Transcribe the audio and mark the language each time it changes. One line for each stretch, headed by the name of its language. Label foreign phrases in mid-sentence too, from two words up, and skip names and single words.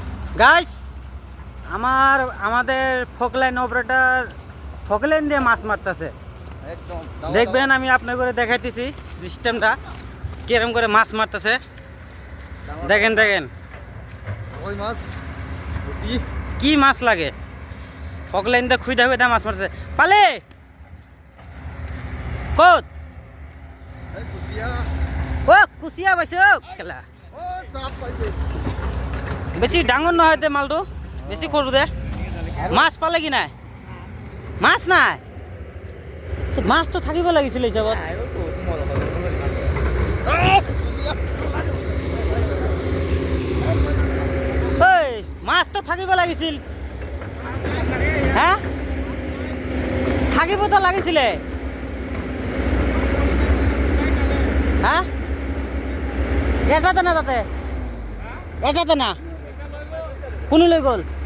Bangla: গাইস, আমাদের ফোকলাইন অপারেটর ফোকলাইন দিয়ে মাছ মারতেছে। একদম দেখবেন, আমি আপনার করে দেখাইতেছি সিস্টেমটা কিরম করে মাছ মারতেছে। দেখেন দেখেন ওই মাছ পুঁটি কি মাছ লাগে। ফোকলাইন দিয়ে খুঁজা খুঁজা মাছ মারতেছে। পালে কত এই কুচিয়া ও কুচিয়া পাইছে ও কেলা। ও সাপ পাইছে
Assamese: বেশি ডাঙর নহয় দে মালটো, বেশি সৰু দে। মাছ পালে কি নাই? মাছ নাই তো মাছ তো থাকিব লাগিছিল হিচাপত। ঐ মাছ তো থাকিব লাগিছিল। হ্যাঁ থাকিব তো লাগিছিলে।
Bangla: হ্যাঁ এটাতে না, তাতে এটাতে না,
Assamese: কোনে লৈ গ'ল?